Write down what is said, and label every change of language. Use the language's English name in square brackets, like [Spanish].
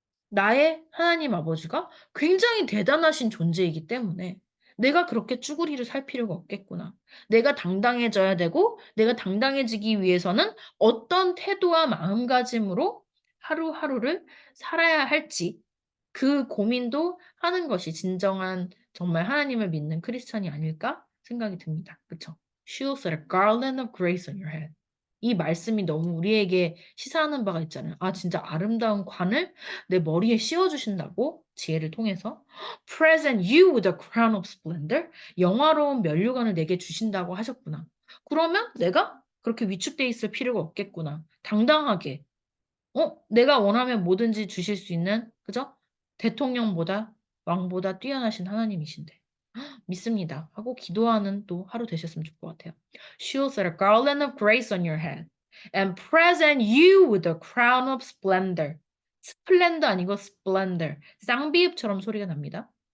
[Korean] 나의 하나님 아버지가 굉장히 대단하신 존재이기 때문에 내가 그렇게 쭈구리를 살 필요가 없겠구나. 내가 당당해져야 되고, 내가 당당해지기 위해서는 어떤 태도와 마음가짐으로 하루하루를 살아야 할지, 그 고민도 하는 것이 진정한 정말 하나님을 믿는 크리스천이 아닐까? 생각이 듭니다. 그쵸? [English] She will set a garland of grace on your head. [Korean] 이 말씀이 너무 우리에게 시사하는 바가 있잖아요. 아, 진짜 아름다운 관을 내 머리에 씌워주신다고? 지혜를 통해서. [English] Present you with a crown of splendor. [Korean] 영화로운 면류관을 내게 주신다고 하셨구나. 그러면 내가 그렇게 위축돼 있을 필요가 없겠구나. 당당하게. 내가 원하면 뭐든지 주실 수 있는, 그죠? 대통령보다, 왕보다 뛰어나신 하나님이신데. 믿습니다. 하고 기도하는 또 하루 되셨으면 좋을 것 같아요. [English] She will set a garland of grace on your head and present you with a crown of splendor. [Korean] 스플렌더 아니고 splendor. 쌍비읍처럼 소리가 납니다.